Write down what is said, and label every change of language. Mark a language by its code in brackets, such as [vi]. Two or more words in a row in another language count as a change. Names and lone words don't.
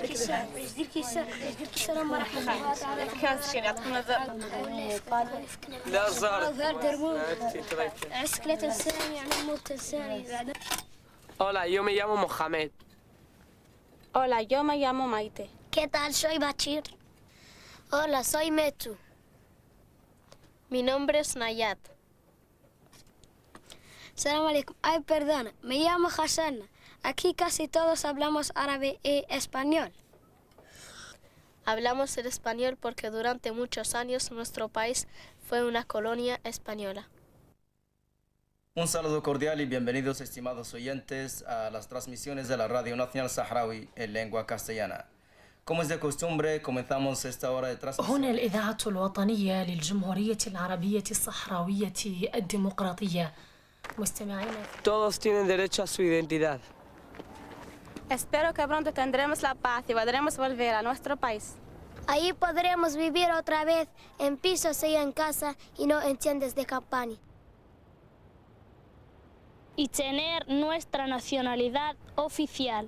[es] Hola, yo me llamo Mohamed. Hola, yo me llamo Maite. ¿Qué tal? Soy Bachir. Hola, soy Mechu. Mi nombre es Nayat. [ar] سلام عليكم. [es] Ay, perdona, me llamo Hassan. Aquí casi todos hablamos árabe y español. Hablamos el español porque durante muchos años nuestro país fue una colonia española. Un saludo cordial y bienvenidos, estimados oyentes, a las transmisiones de la Radio Nacional Saharaui en lengua castellana. Como es de costumbre, comenzamos esta hora de transmisión. [ar] هنا الإذاعة الوطنية للجمهورية العربية الصحراوية الديمقراطية. مستمعينا. [es] Todos tienen derecho a su identidad. Espero que pronto tendremos la paz y podremos volver a nuestro país. Ahí podremos vivir otra vez en pisos y en casa y no en tiendas de campaña. Y tener nuestra nacionalidad oficial.